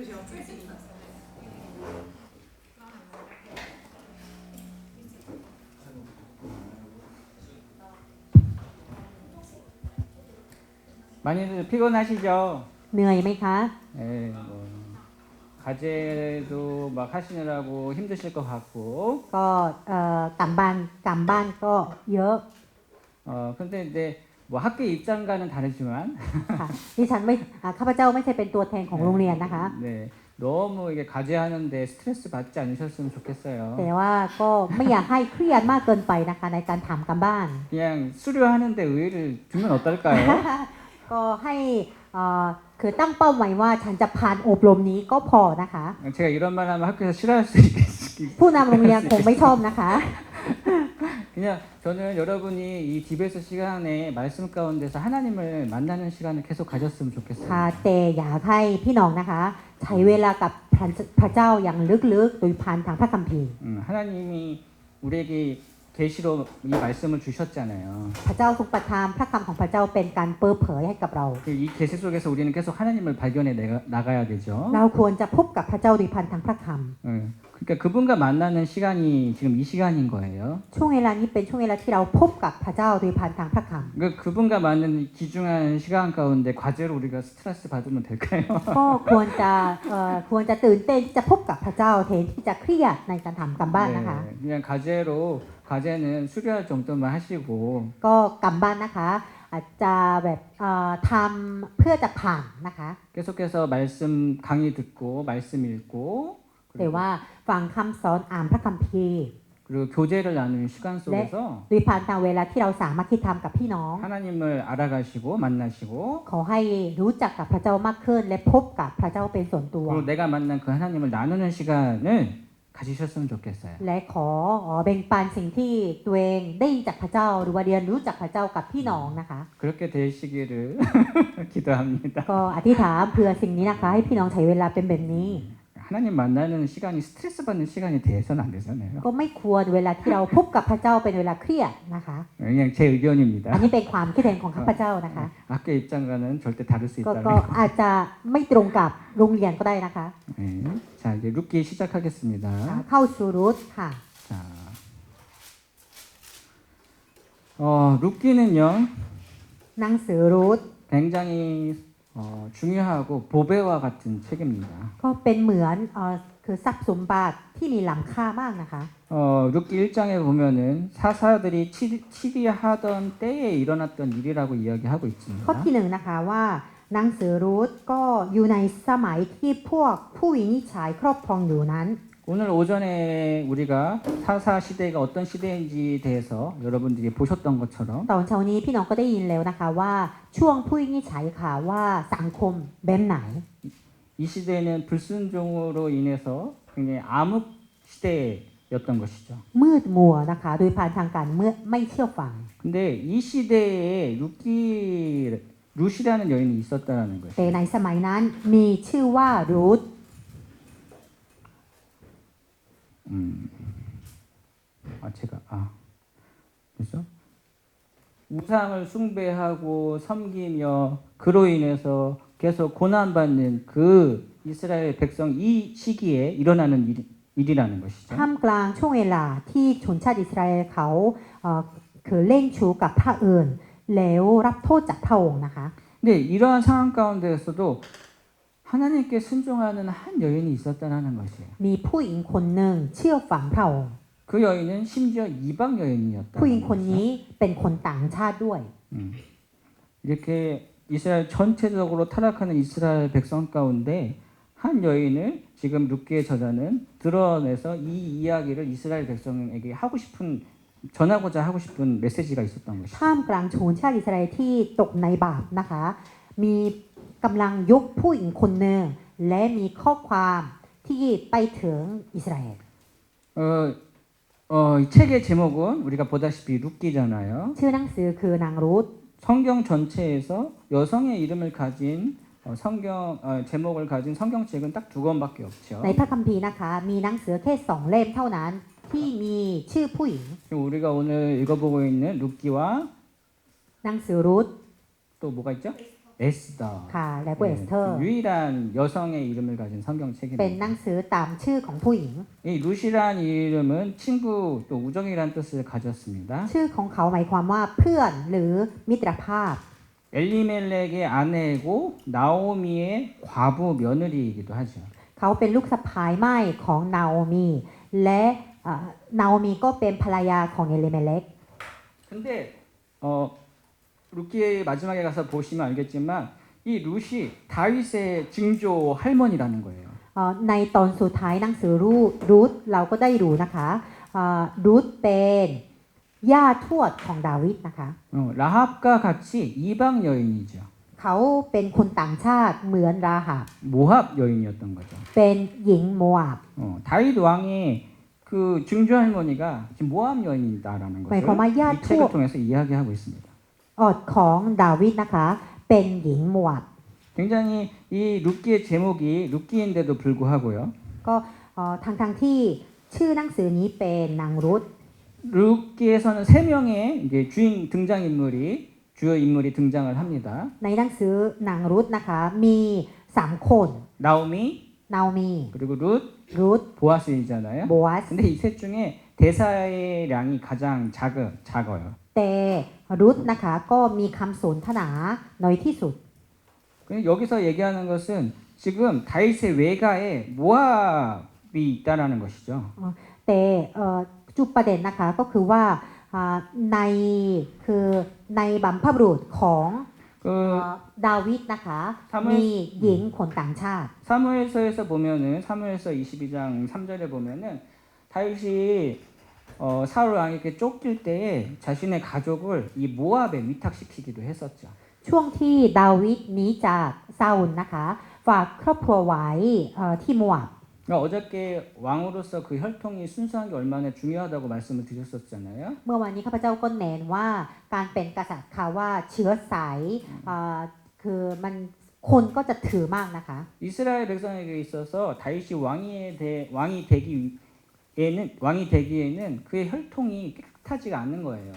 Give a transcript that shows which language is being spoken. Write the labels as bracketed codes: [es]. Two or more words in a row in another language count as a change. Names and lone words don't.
[ko] 많이들 피곤하시죠? [th] เหนื่อยไหมคะ [ko] 네, 뭐 과제도 막 하시느라고 힘드실 것 같고. [th] ก็การบ้านก็เยอะ [ko] 근데 이제 뭐 학교 입장과는 다르지만 [th] ค่ะดิฉันไม่ข้าพเจ้าไม่ใช่เป็นตัวแทนของโรงเรียนนะคะ [ko] 네, 너무 이게 과제하는데 스트레스 받지 않으셨으면 좋겠어요. [th] แต่ว่าก็ไม่อยากให้เครียดมากเกินไปนะคะในการทำการบ้าน [ko] 그냥 수료하는데 의의를 두면 어떨까요? [th] ก็ให้คือตั้งเป้าหมายว่าฉันจะผ่านอบรมนี้ก็พอนะคะ [ko] 제가 이런 말하면 학교에서 싫어할 수 있겠. [th] ผู้นำโรงเรียนคงไม่ชอบนะคะ [ko] 그냥 저는 여러분이 이 디베이스 시간에 말씀 가운데서 하나님을 만나는 시간을 계속 가졌으면 좋겠어요. [th] ค่ะแต่อยากให้พี่น้องนะคะใช้เวลากับพระเจ้าอย่างลึกๆโดยผ่านทางพระคัมภีร์ [ko] 하나님이 우리에게 계시로 이 말씀을 주셨잖아요. [th] พระเจ้าทรงประทานพระคำของพระเจ้าเป็นการเปิดเผยให้กับเรา [ko] 이 계시 속에서 우리는 계속 하나님을 발견해 나가야 되죠. [th] เราควรจะพบกับพระเจ้าโดยผ่านทางพระค [ko] 그러니까 그분과 만나는 시간이 지금 이 시간인 거예요. [th] ำช่วงเวลานี้เป็นช่วงเวลาที่เราพบกับพระเจ้าโดยผ่านทางพระค [ko] 그분과 만나는 귀중한 시간 가운데 과제로 우리가 스트레스 받으면 될까요? [th] ำก็ควรจะตื่นเต้นที่จะพบกับพระเจ้าแทนที่จะเครียดในการทำการบ้านนะคะ [ko] 그냥 과제는 수료할 정도만 하시고 [th] ก็การบ้านนะคะอาจจะแบบทำเพื่อจะผ่านนะคะ [ko] 계속해서 말씀 강의 듣고 말씀 읽고 [th] แต่ว่าฟังคำสอนอ่านพระคัมภีร์ [ko] 그리고 교제를 나누는 시간 속에서 [th] โดยผ่านทางเวลาที่เราสามารถที่ทำกับพี่น้อง [ko] 하나님을 알아가시고 만나시고 [th] ขอให้รู้จักกับพระเจ้ามากขึ้นและพบกับพระเจ้าเป็นส่วนตัว [ko] 그리고 내가 만난 그 하나님을 나누는 시간을 가지셨으면 좋겠어요. [th] และขอแบ่งปันสิ่งที่ตัวเองได้ยินจากพระเจ้าหรือว่าเรียนรู้จากพระเจ้ากับพี่น้องนะคะ [ko] 그렇게 되시기를 기도합니다. [th] ก็อธิษฐานเพื่อสิ่งนี้นะคะให้พี่น้องใช้เวลาเป็นแบบนี้ [ko] 하나님 만나는 시간이 스트레스 받는 시간이 돼서는 안 되잖아요. [th] ก็ไม่ควรเวลาที่เราพบกับพระเจ้าเป็นเวลาเครียดนะคะ [ko] 그냥 제 의견입니다. [th] อันนี้เป็นความคิดเห็นของข้าพเจ้านะคะ [ko] 학교 입장과는 절대 다를 수 [th] ก็ [ko] 있다는 [th] อาจจะไม่ตรงกับโรงเรียนก็ได้นะคะ [ko] 네. 자 이제 룻기 시작하겠습니다. [th] เข้าสู่รุทค่ะ [ko] 자, 룻기는요 [th] หนังสือรุท [ko] 굉장히 중요하고 보배와 같은 책입니다. [th] ก็เป็นเหมือนคือทรัพย์สมบัติที่มีล้ำค่ามากนะคะ [ko] 룻기 1장에 보면은 사사들이 치리하던 때에 일어났던 일이라고 이야기하고 [th] ข้อ [ko] 있습니다. [th] ที่หนึ่งนะคะว่าหนังสือรูทก็อยู่ในสมัยที่พวกผู้วินิจฉัยครอบครองอยู่นั้น [ko] 오늘 오전에 우리가 사사 시대가 어떤 시대인지에 대해서 여러분들이 보셨던 것처럼 [th] ตอนเช้านี้พี่น้องก็ได้ยินแล้วนะคะว่าช่วงผู้วินิจฉัยค่ะว่าสังคมแบบไหน [ko] 이 시대는 불순종으로 인해서 굉장히 암흑 시대였던 것이죠. [th] มืดมัวนะคะโดยผ่านทางการเมื่อไม่เชื่อฟัง [ko] 근데 이 시대에 룻이라는 여인이 있었다라는 [th] แต่ [ko] 것이죠. [th] ในสมัยนั้นมีชื่อว่ารูท [ko] 그래서 우상을 숭배하고 섬기며 그로 인해서 계속 고난받는 그 이스라엘 백성 이 시기에 일어나는 일이라는 것이죠. [th] ท่ามกลางช่วงเวลาที่ชนชาติอิสราเอลเขาคือเล่นชู้กับพระอื่นแล้วรับโทษจากพระองค์นะคะ [ko] 근데 이러한 상황 가운데에서도 하나님께 순종하는 한 여인이 있었다는 것이에요. [th] มีผู้หญิงคนหนึ่งเชื่อฟังพระองค์ [ko] 그 여인은 심지어 이방 여인이었다. [th] ผู้หญิงคนนี้เป็นคนต่างชาติด้วย [ko] 이렇게 이스라엘 전체적으로 타락하는 이스라엘 백성 가운데 한 여인을 지금 룻기의 저자는 드러내서 이 이야기를 이스라엘 백성에게 전하고자 하고 싶은 메시지가 있었던 것이죠. [th] ท่ามกลางชนชาติอิสราเอลที่ตกในบาปนะคะมีกำลังยกผู้หญิงคนหนึ่งและมีข้อความที่ไปถึงอิสราเอล [ko] 이 책의 제목은 우리가 보다시피 룻기잖아요. [th] ชื่อหนังสือคือนางรูท [ko] 성경 전체에서 여성의 이름을 가진 제목을 가진 성경책은 딱 두 권밖에 없죠. [th] ในพระคัมภีร์นะคะมีหนังสือแค่2เล่มเท่านั้นที่มีชื่อผู้หญิง [ko] 지금 우리가 오늘 읽어보고 있는 룻기와 [th] หนังสือรูท [ko] 또 뭐가 있죠? 에스더. [th] ค่ะและก็เอสเธอร์ [ko] 유일한 여성의 이름을 가진 [th] เป็น [ko] 성경책입니다. [th] หนังสือตามชื่อของผู้หญิง [ko] 이 루시란 이름은 친구 또 우정이란 뜻을 가졌습니다. [th] ชื่อของเขาหมายความว่าเพื่อนหรือมิตรภาพ [ko] 엘리멜렉의 아내고 나오미의 과부 며느리이기도 하죠. [th] เขาเป็นลูกสะพ้ายม่ายของนาโอมีและนาโอมีก็เป็นภรรยาของเอลิเมเล็ก [ko] 근데 루키의 마지막에 가서 보시면 알겠지만 이 룻이 다윗의 증조 할머니라는 거예요. [th] ในตอนสุดท้ายหนังสือรูทเราก็ได้รู้นะคะรูทเป็นย่าทวดของดาวิดนะคะ [ko] 라합과 같이 이방 여인이죠. [th] เขาเป็นคนต่างชาติเหมือนราหับ [ko] 모합 여인이었던 거죠. [th] เป็นหญิงโมอาบ [ko] 다윗 왕이 그 증조 할머니가 지금 모합 여인이다라는 것을 이 책을 통해서 이야기하고 있습니다. [th] ของดาวิดนะคะเป็นหญิงโมอาบ [ko] 굉장히 이 룻기의 제목이 룻기인데도 불구하고요. [th] ก็ทั้งที่ชื่อหนังสือนี้เป็นนางรุธ [ko] 룻기에서는 세 명의 이제 주인 등장 인물이 주요 인물이 등장을 합니다. [th] ในหนังสือนางรุธนะคะมี3คน [ko] 나오미 [th] นาโอมี [ko] 그리고 룻 [th] รูธ [ko] 보아스이잖아요. [th] โบอาส [ko] 근데 이 셋 중에 대사의 량이 가장 작아요. [th] แต่รุธนะคะก็มีคำสนทนาน้อยที่สุด [ko] 여기서 얘기하는 것은 지금 다윗의 외가에 모압이 있다라는 것이죠. [th] แต่จุดประเด็นนะคะก็คือว่าในในบัมพบุรุษของดาวิดนะคะมีหญิงคนต่างชาติ [ko] 사무엘서에서 보면은 사무엘서 22장 3절에 보면은 다윗이 사울 왕에게 쫓길 때에 자신의 가족을 이 모압에 위탁시키기도 했었죠. [th] ช่วงที่ดาวิดหนีจากซาอุลนะคะฝากครอบครัวไว้ที่โมอาบ [ko] 어저께 왕으로서 그 혈통이 순수한 게 얼마나 중요하다고 말씀을 드렸었잖아요. [th] เมื่อวันนี้ข้าพเจ้าก็เน้นว่าการเป็นกษัตริย์ค่ะว่าเชื้อสายคือมันคนก็จะถือมากนะคะ [ko] 이스라엘 백성에게 있어서 다윗이 왕이 되기에는 그의 혈통이 깨끗하지가 않는 거예요.